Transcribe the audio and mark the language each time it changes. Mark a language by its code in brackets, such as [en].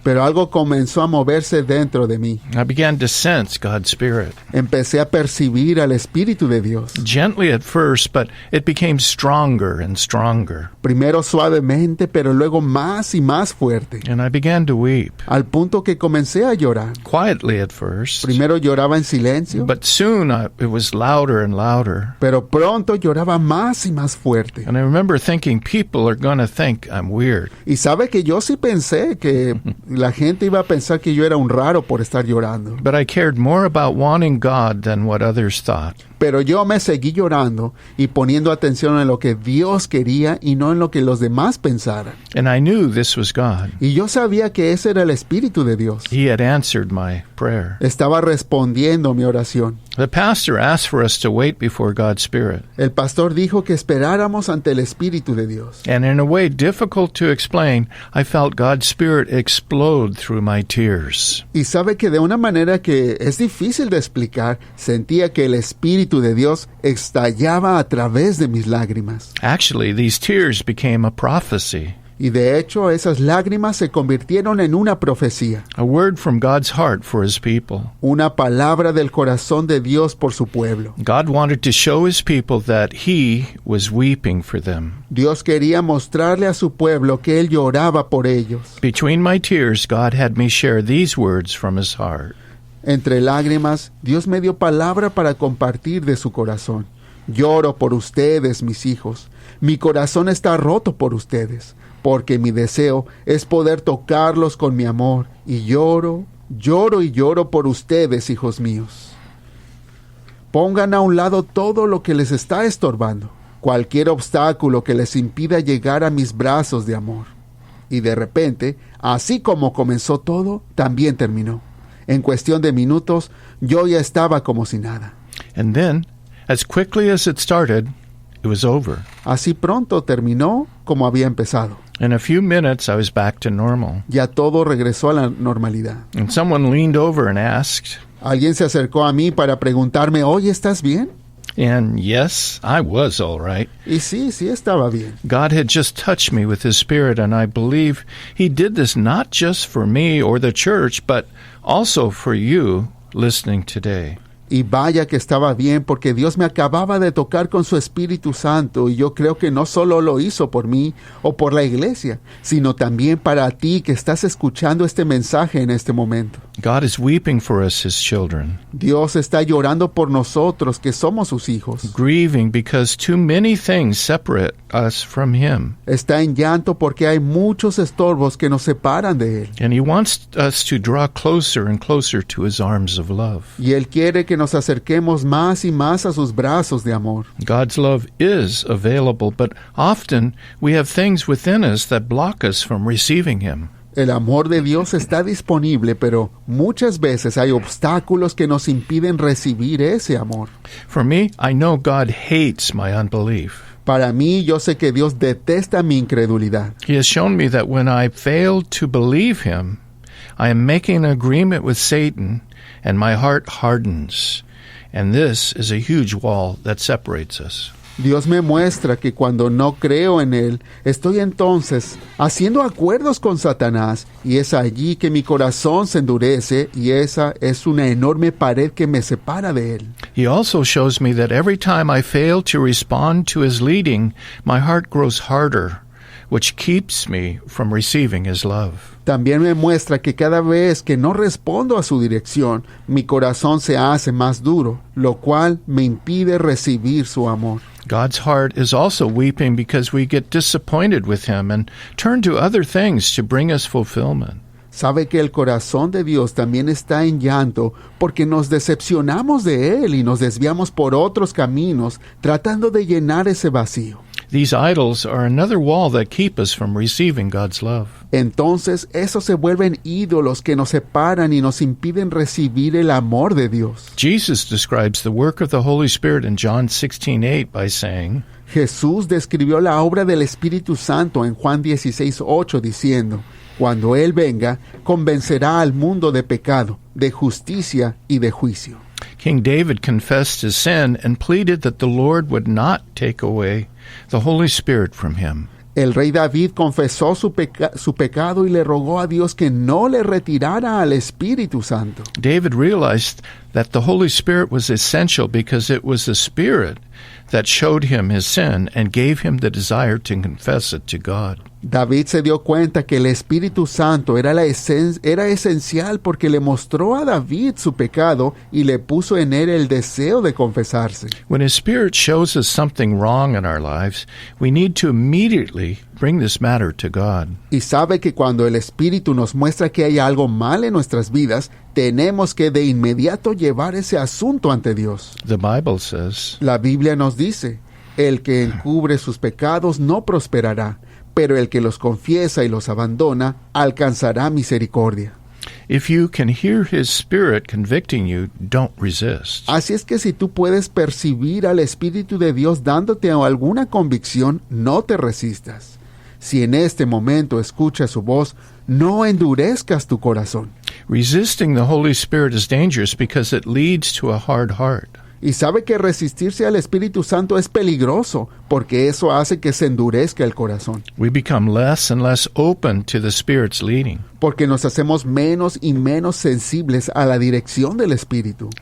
[es] Pero algo comenzó a moverse dentro de mí. [en] I began to sense God's Spirit. [es] Empecé a percibir al Espíritu de Dios. [en] Gently at first, but it became stronger and stronger. [es] Primero suavemente, pero luego más y más fuerte. [en] And I began to weep, [es] Al punto que comencé a llorar. [en] quietly at first, [es] Primero lloraba en silencio, [en] but soon it was louder and louder. [es] pero pronto lloraba más y más fuerte. [en] And I remember thinking, people are going to think I'm weird. [es] Y sabe que yo sí pensé que la gente iba a pensar que yo era un raro por estar llorando. [en] But I cared more about wanting God than what others thought. [es] Pero yo me seguí llorando y poniendo atención en lo que Dios quería y no en lo que los demás pensaran. [en] And I knew this was God. [es] Y yo sabía que ese era el Espíritu de Dios. [en] He had answered my prayer. [es] Estaba respondiendo mi oración. [en] The pastor asked for us to wait before God's Spirit. [es] El pastor dijo que esperáramos ante el Espíritu de Dios. [en] And in a way difficult to explain, I felt God's Spirit explode through my tears. [es] Y sabe que de una manera que es difícil de explicar, sentía que el Espíritu de Dios estallaba a través de mis lágrimas. [en] Actually, these tears became a prophecy, [es] Y de hecho, esas lágrimas se convirtieron en una profecía, [en] a word from God's heart for His people. [es] una palabra del corazón de Dios por su pueblo. [en] God wanted to show His people that He was weeping for them. [es] Dios quería mostrarle a su pueblo que Él lloraba por ellos. [en] Between my tears, God had me share these words from His heart. [es] Entre lágrimas, Dios me dio palabra para compartir de su corazón. Lloro por ustedes, mis hijos. Mi corazón está roto por ustedes, porque mi deseo es poder tocarlos con mi amor. Y lloro, lloro y lloro por ustedes, hijos míos. Pongan a un lado todo lo que les está estorbando, cualquier obstáculo que les impida llegar a mis brazos de amor. Y de repente, así como comenzó todo, también terminó. En cuestión de minutos, yo ya estaba como si nada. [en] And then, as quickly as it started, it was over. [es] Así pronto terminó como había empezado. [en] In a few minutes, I was back to normal. [es] Ya todo regresó a la normalidad. [en] And someone leaned over and asked, [es] Alguien se acercó a mí para preguntarme, oye, ¿estás bien? [en] and yes, I was all right. [es] Y sí estaba bien. [en] God had just touched me with His Spirit, and I believe He did this not just for me or the church, but also for you listening today. [es] Y vaya que estaba bien, porque Dios me acababa de tocar con su Espíritu Santo, y yo creo que no solo lo hizo por mí o por la iglesia, sino también para ti que estás escuchando este mensaje en este momento. [en] God is weeping for us, His children, [es] Dios está llorando por nosotros que somos sus hijos. [en] grieving because too many things separate us from Him. [es] Está en llanto porque hay muchos estorbos que nos separan de Él. [en] And He wants us to draw closer and closer to His arms of love. [es] Y Él quiere que nos acerquemos más y más a sus brazos de amor. [en] God's love is available, but often we have things within us that block us from receiving Him. [es] El amor de Dios está disponible, pero muchas veces hay obstáculos que nos impiden recibir ese amor. [en] For me, I know God hates my unbelief. [es] Para mí, yo sé que Dios detesta mi incredulidad. [en] He has shown me that when I fail to believe him, I am making an agreement with Satan, and my heart hardens. And this is a huge wall that separates us. [es] Dios me muestra que cuando no creo en Él, estoy entonces haciendo acuerdos con Satanás, y es allí que mi corazón se endurece, y esa es una enorme pared que me separa de Él. [en] He also shows me that every time I fail to respond to his leading, my heart grows harder, which keeps me from receiving his love. [es] También me muestra que cada vez que no respondo a su dirección, mi corazón se hace más duro, lo cual me impide recibir su amor. [en] God's heart is also weeping because we get disappointed with him and turn to other things to bring us fulfillment. [es] Sabe que el corazón de Dios también está en llanto porque nos decepcionamos de Él y nos desviamos por otros caminos tratando de llenar ese vacío. [en] These idols are another wall that keep us from receiving God's love. [es] Entonces, esos se vuelven ídolos que nos separan y nos impiden recibir el amor de Dios. [en] Jesus describes the work of the Holy Spirit in John 16:8 by saying, [es] Jesús describió la obra del Espíritu Santo en Juan 16:8 diciendo, cuando Él venga, convencerá al mundo de pecado, de justicia y de juicio. [en] King David confessed his sin and pleaded that the Lord would not take away the Holy Spirit from him. [es] El rey David confesó su pecado y le rogó a Dios que no le retirara al Espíritu Santo. [en] David realized that the Holy Spirit was essential because it was the Spirit that showed him his sin and gave him the desire to confess it to God. [es] David se dio cuenta que el Espíritu Santo era esencial porque le mostró a David su pecado y le puso en él el deseo de confesarse. [en] When His Spirit shows us something wrong in our lives, we need to immediately bring this matter to God. [es] Y sabe que cuando el Espíritu nos muestra que hay algo mal en nuestras vidas, tenemos que de inmediato llevar ese asunto ante Dios. [en] The Bible says, [es] La Biblia nos dice, el que encubre sus pecados no prosperará, pero el que los confiesa y los abandona alcanzará misericordia. [en] if you can hear His Spirit convicting you, don't resist. [es] Así es que si tú puedes percibir al Espíritu de Dios dándote alguna convicción, no te resistas. Si en este momento escuchas su voz, no endurezcas tu corazón. [en] Resisting the Holy Spirit is dangerous because it leads to a hard heart. [es] Y sabe que resistirse al Espíritu Santo es peligroso, porque eso hace que se endurezca el corazón. [en] We become less and less open to the Spirit's leading. [es] Porque nos hacemos menos y menos sensibles a la dirección del Espíritu.